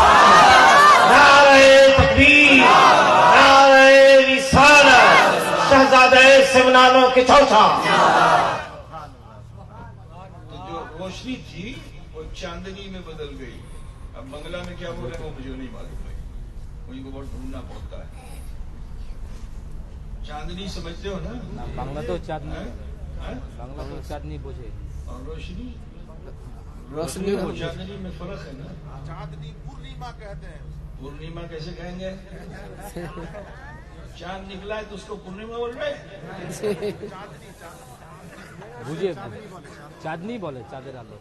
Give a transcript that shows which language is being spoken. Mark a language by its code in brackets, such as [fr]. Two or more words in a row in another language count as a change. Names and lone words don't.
[ur] نعرہ تکبیر، نعرہ رسالت، شہزادہ سمنانوں کے چوتھا. تو جو روشنی تھی وہ چاندنی میں بدل گئی. اب بنگلہ میں کیا بولے وہ مجھے نہیں معلوم ہے، مجھے کو بہت ڈھونڈنا پڑتا ہے. چاندنی سمجھتے ہو نا؟ [bn] বাংলা তো চাঁদনি, [ur] ہاں؟ [bn] বাংলা তো চাঁদনি বোঝে. [ur] اور روشنی روشنی اور چاندنی میں فرق ہے نا. چاندنی پورنیما کہتے ہیں. پورنیما کیسے کہیں گے؟ چاند نکلا ہے تو اس کو پورنیما بول رہے؟ [bn] বুঝে চাঁদনি বলে চাদর আলো.